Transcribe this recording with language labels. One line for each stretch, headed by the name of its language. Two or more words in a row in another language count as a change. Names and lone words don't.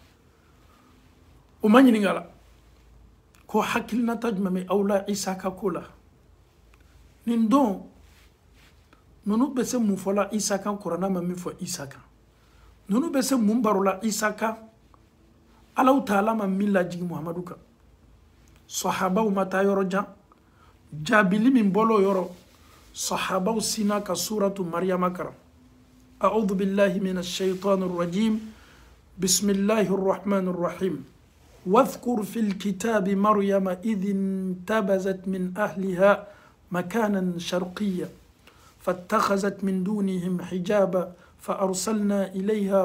Bambara: o manyininga la ko hakili na tajma me awla Isa ka kola nindon nunu bese mun fola Isa kan Qur'ana ma min fo Isa kan nunu bese mun barola Isa kan Allah taala ma min lajigi Muhammadu kan sahaba mata yoro jabili min bolo yoro sahaba sina ka suratu Maryam kara
Arabic: أعوذ بالله من الشيطان الرجيم بسم الله الرحمن الرحيم واذكر في الكتاب مريم إذ انتبذت من أهلها مكانا شرقيا فاتخذت من دونهم حجابا فأرسلنا إليها